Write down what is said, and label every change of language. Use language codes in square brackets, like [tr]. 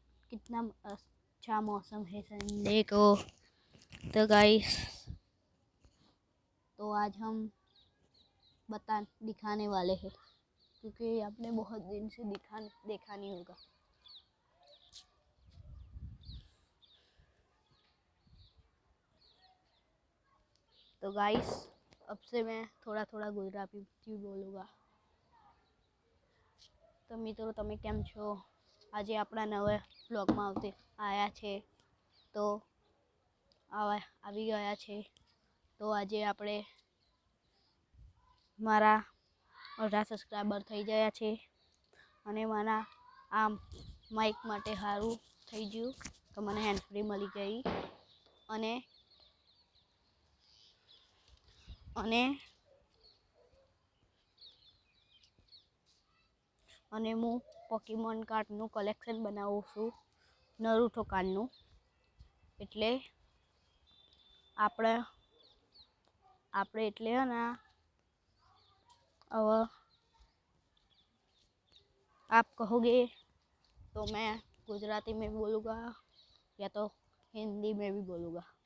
[hi] कितना अच्छा मौसम है संडे को। तो गाइस तो आज हम दिखाने वाले हैं, क्योंकि आपने बहुत दिन से देखा नहीं होगा। तो गाइस अब से मैं थोड़ा थोड़ा गुजराती बोलूँगा। [gu] तो મિત્રો તમે કેમ છો? આજે આપણા નવા બ્લોગમાં આવ્યા છે, તો આવી ગયા છે। તો આજે આપણે મારા 18 સબસ્ક્રાઈબર થઈ ગયા છે, અને મારા આ માઇક માટે સારું થઈ ગયું તો મને હેન્ડ ફ્રી મળી ગઈ। અને અને અને હું પોકેમોન કાર્ડનું કલેક્શન બનાવું છું, નરુટો કાર્ડનું। એટલે આપણે એટલે ને [hi] अब आप कहोगे तो मैं गुजराती में बोलूँगा या तो हिंदी में भी बोलूँगा।